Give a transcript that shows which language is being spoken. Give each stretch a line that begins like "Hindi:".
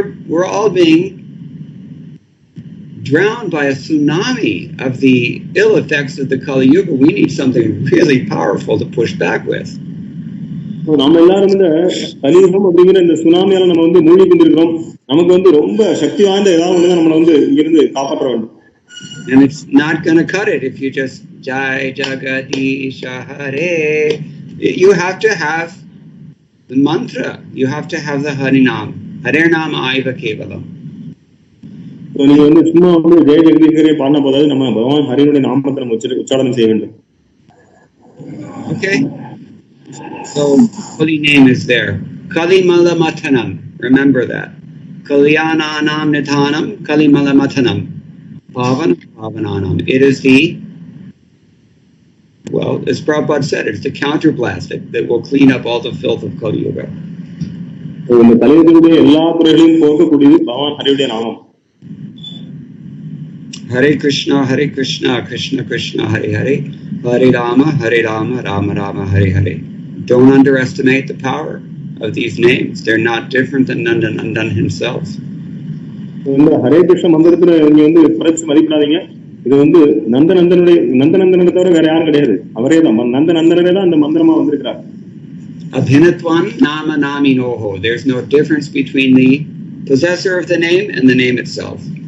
English: We're all being drowned by a tsunami of the ill effects of the Kali Yuga. We need something really powerful to push back with.
Tamil: நம்ம எல்லாரும் இந்த கலியுகம் அப்படிங்கிற இந்த சுனாமியால நம்ம மூழ்கி கொண்டிருக்கிறோம். நமக்கு ரொம்ப சக்தி வாய்ந்த ஏதாவது நம்மளை இங்கிருந்து காப்பாற்ற வேண்டும்.
English: And it's not going to cut it if you just Jai Jagadisha Hare. You have to have the mantra. You have to have the Harinam.
Sanskrit: Hare Nama Aiva Kevalam.
Tamil: நீங்க சும்மா ஜெய ஜெகதீஸ்வரே பாடின போதாவது நம்ம பகவான் ஹரினுடைய நாமத்தை நம்ம உச்சாரணம் செய்ய வேண்டும்.
English: Okay. So holy name is there.
Sanskrit: Kalimala Matanam.
English: Remember that.
Sanskrit: Kalyananam Nidhanam Kalimala Matanam. Pavananam.
English: It is as Prabhupada said, it's the counterblast that will clean up all the filth of Kali Yuga.
Tamil: இந்த கலியுகத்தினுடைய எல்லா குறைகளையும் போக்கக்கூடியது பகவான் ஹரியுடைய நாமம்.
Sanskrit: Hare Krishna, Krishna Krishna, Hare Hare, Hare Rama, Rama Rama, Hare Hare.
English: Don't underestimate the power of these names. They're not different than Nandan himself.
Tamil: இந்த ஹரே கிருஷ்ண மந்திரத்துல நீங்க குறைச்சு மதிப்பிடாதீங்க. இது நந்தனந்தனை தவிர வேற யாரும் கிடையாது, அவரே தான், நந்தனந்தனே தான் அந்த மந்திரமா வந்திருக்கிறார்.
Sanskrit: Abhinatvan nama naminoho.
English: There's no difference between the possessor of the name and the name itself.